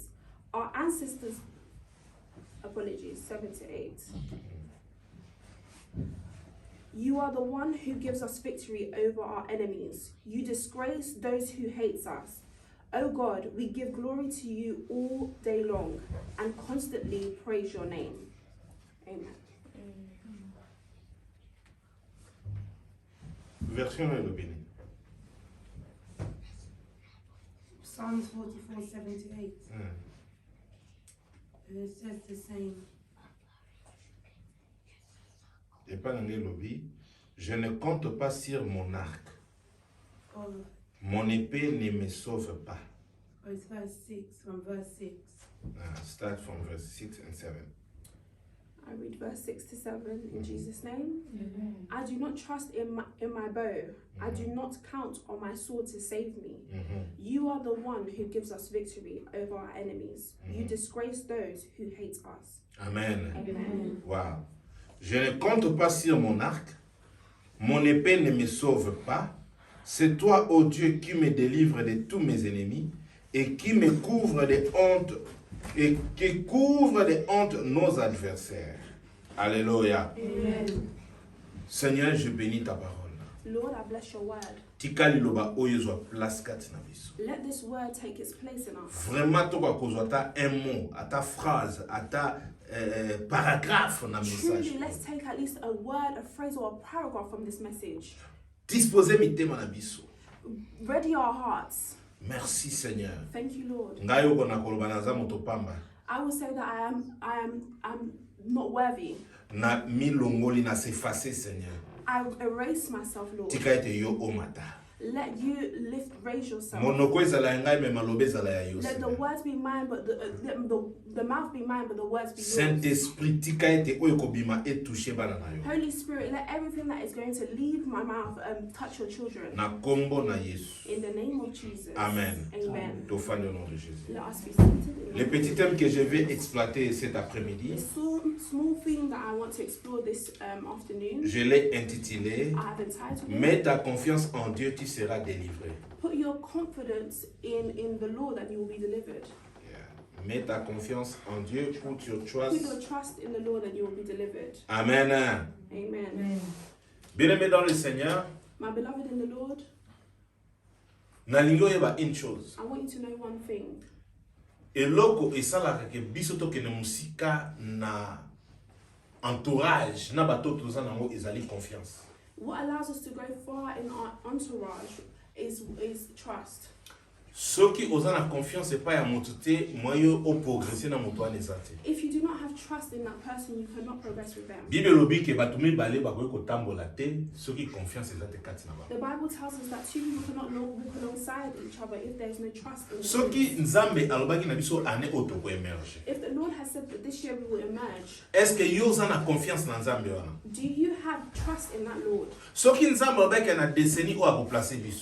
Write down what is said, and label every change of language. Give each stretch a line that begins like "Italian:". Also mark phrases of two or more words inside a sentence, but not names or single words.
English: Our ancestors, 7 to 8. You are the one who gives us victory over our enemies. You disgrace those who hate us. O God, we give glory to you all day long and constantly praise your name. Amen.
French: Version est le béni.
English: Psalms 44, 7 to 8. It says the same.
French: Et pas dans les lobbies. Je ne compte pas sur mon arc. Oh, Mon épée ne me sauve pas.
English: oh, it's verse 6, from verse 6. Start from verse 6 and 7. I read verse 6 to 7 in Jesus' name. Amen. I do not trust in my bow. I do not count on my sword to save me. You are the one who gives us victory over our enemies. You disgrace those who hate us. Amen. Amen. Wow.
French: Je ne compte pas sur mon arc. Mon épée ne me sauve pas. C'est toi, ô Dieu, qui me délivre de tous mes ennemis et qui me couvre de honte et qui couvre de honte nos adversaires. Alléluia. Amen. Seigneur, je bénis ta parole.
English: Lord, I bless your word.
Lingala: Tikali loba oyo zwa place kati na biso.
English: Let this word take its place in us.
Lingala: Vraiment toka kozwa ata
French: un mot,
Lingala: ata phrase, ata paragraphe na message.
English: Truly, let's take at least a word, a phrase, or a paragraph from this message.
Lingala: Disposez mitema na biso.
English: Ready our hearts.
French: Merci Seigneur.
English: Thank you, Lord.
Lingala: Ngai oko na koloba naza moto pamba.
English: I will say that I'm not worthy.
Lingala: Na milongoli na
French: s'effacer Seigneur.
English: I erase myself, Lord.
Lingala: Tika ete yo omata.
English: Let you raise yourself.
Lingala: Monoko ezala ya ngai me malobe ezala ya yo
English: Let the
French: Seigneur.
English: words be mine, but the mouth be mine, but the words be yours.
Lingala: Saint-Esprit tika ete oyo kobima etouche bana na yo.
English: Holy Spirit, let everything that is going to leave my mouth touch your children.
Lingala: Na kombo na Yesu.
English: In the name of Jesus. Amen. Amen.
French: Tofane au nom de Jésus.
English: Let us be seated.
French: Les petits thèmes que je vais exploiter cet après-midi,
English: The small thing that I want to explore this afternoon,
French: je l'ai intitulé
English: I have entitled it,
French: Mets ta confiance en Dieu, tu seras délivré.
English: Put your confidence in the Lord and you will be delivered. Yeah.
French: Mets ta confiance en Dieu,
English: put your Put your trust. trust in the Lord and you will be delivered. Amen. Amen.
French: Bien-aimé dans le Seigneur,
English: My beloved in the Lord,
Lingala: nalingi oyeba
French: une chose.
English: I want you to know one thing.
Lingala: Eloko esalaka ke biso tokende musika na entourage na bato toza nango ezali confiance.
English: What allows us to go far in our entourage is trust.
Lingala: Soki oza na confiance epai ya moto te moyo oprogresse na moto wana eza te.
English: If you do not have trust in that person, you cannot progress with them.
Lingala: Bible elobi ke bato mibale bakoki kotambola te soki confiance eza te kati na bango.
English: The Bible tells us that two people cannot walk alongside each other if there is no trust in them.
Lingala: Soki Nzambe alobaki na biso ane oyo toko emerge.
English: If the Lord has said that this year we will emerge,
French: Est-ce que
Lingala: yo oza na confiance na Nzambe wana?
English: do you have trust in that Lord?
Lingala: Soki Nzambe alobaki na décennie oyo akoplace biso,